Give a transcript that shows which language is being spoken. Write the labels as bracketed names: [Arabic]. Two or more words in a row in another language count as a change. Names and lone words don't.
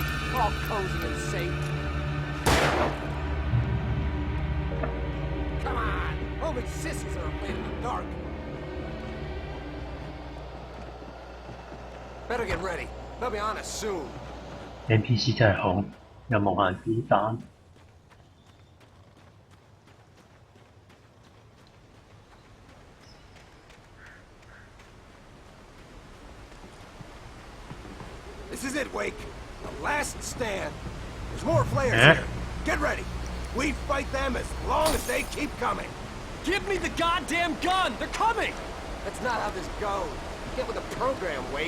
[English] All cozy and safe. Come on. Only sissies are afraid of the dark. Better get ready. They'll be on us soon. [Cantonese] NPC 真係好，有無限子彈。 [English] This is it, Wake. The last stand. There's more flares here. Get ready. We fight them as long as they keep coming. Give me the goddamn gun! They're coming! That's not how this goes. Get with the program, Wake.